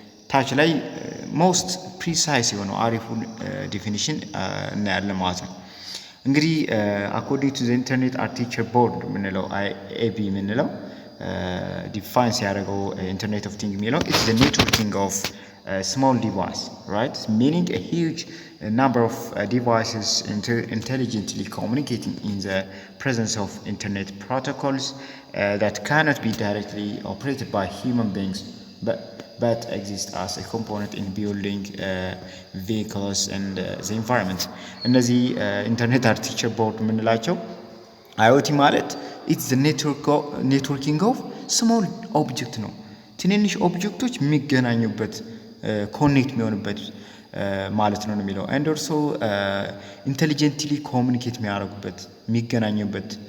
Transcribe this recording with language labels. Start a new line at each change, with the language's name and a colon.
Amharic: ታች ላይ ሞስት ፕሪሳይስ የሆነው አሪፉን ዲፊኒሽን እናያለን ማለት ነው። እንግዲህ
English: አኮርዲንግ ቱ ዘ ኢንተርኔት አርኪቴክቸር ቦርድ
Amharic: የምንለው አይኤቢ የምንለው ዲፋይን ሲያደርገው ኢንተርኔት ኦፍ ቲንግ የሚለው
English: ኢትስ ዘ ኔትወርኪንግ ኦፍ small device, right? Meaning a huge number of devices intelligently communicating in the presence of internet protocols that cannot be directly operated by human beings, but exist as a component in building vehicles and the environment.
Amharic: እነዚህ ኢንተርኔት አርኪቴክቸር ቦርድ የምንላቸው IoT ማለት
English: it's the networking of small object
Amharic: ነው። ትንንሽ ኦብጀክቶች የሚገናኙበት ኮኔክት የሚሆንበት ማለት ነው የሚለው
English: and also intelligently communicate
Amharic: የሚያደርጉበት የሚገናኙበት